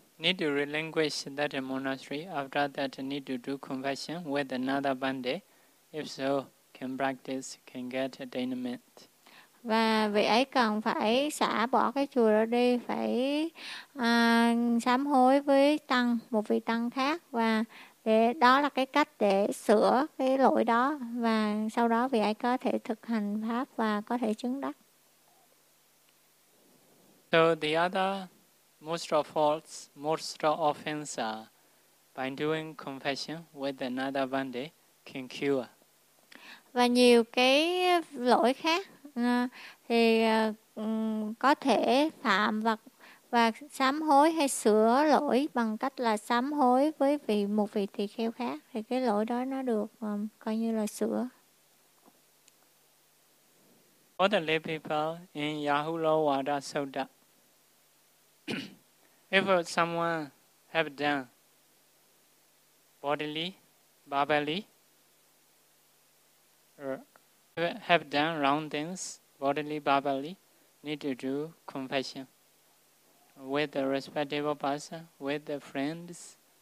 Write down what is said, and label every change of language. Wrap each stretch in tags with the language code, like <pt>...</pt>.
<en>Need to relinquish that monastery. After that, need to do confession with another bande. If so, can practice, can get attainment.</en> <vi>Và vị ấy cần phải xả bỏ cái chùa đó đi, phải sám hối với tăng, một vị tăng khác, và để đó là cái cách để sửa cái lỗi đó, và sau đó vị ấy có thể thực hành pháp và có thể chứng đắc.</vi> <en>So the other most of faults, most of offense are by doing confession with another bande can cure.</en> <vi>Và nhiều cái lỗi khác thì có thể phạm và sám hối hay sửa lỗi bằng cách là sám hối với một vị tỳ kheo khác, thì cái lỗi đó nó được coi như là sửa.</vi> <en>For the lay people in Yahulo Wada Soda, if someone have done bodily, verbally, have done wrong things bodily, verbally, need to do confession with the respectable person, with the friends,</en>